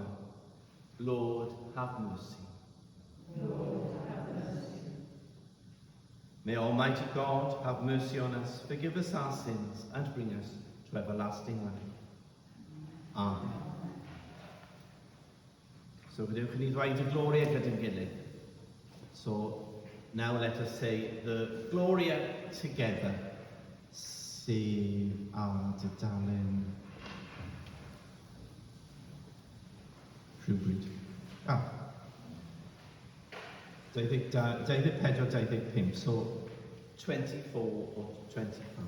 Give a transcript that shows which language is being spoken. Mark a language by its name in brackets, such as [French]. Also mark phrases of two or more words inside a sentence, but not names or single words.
[English] Lord, have mercy. Lord, have mercy. May Almighty God have mercy on us, forgive us our sins, and bring us to everlasting life. Amen. [Welsh] So gadewch i ni ddweud y Gloria gyda'n gilydd. [English] So now let us say the Gloria together. [Welsh] Sef ar dudalen rhywbryd. 24, 25, [English] so 24 or 25.